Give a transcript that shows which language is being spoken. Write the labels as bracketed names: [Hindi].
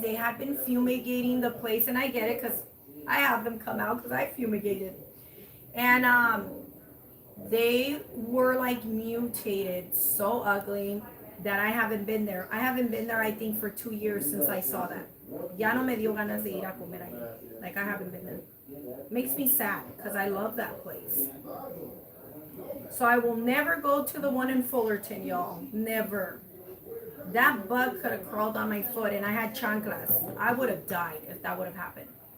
[English] They had been fumigating the place, and I get it because I have them come out because I fumigated. And they were like mutated so ugly that I haven't been there. I haven't been there, I think, for 2 years since I saw that. [Spanish] Ya no me dio ganas de ir a comer ahí. [English] Like, I haven't been there. Makes me sad because I love that place. So I will never go to the one in Fullerton, y'all. Never. That bug could have crawled on my foot, and I had chanclas. I would have died if that would have happened.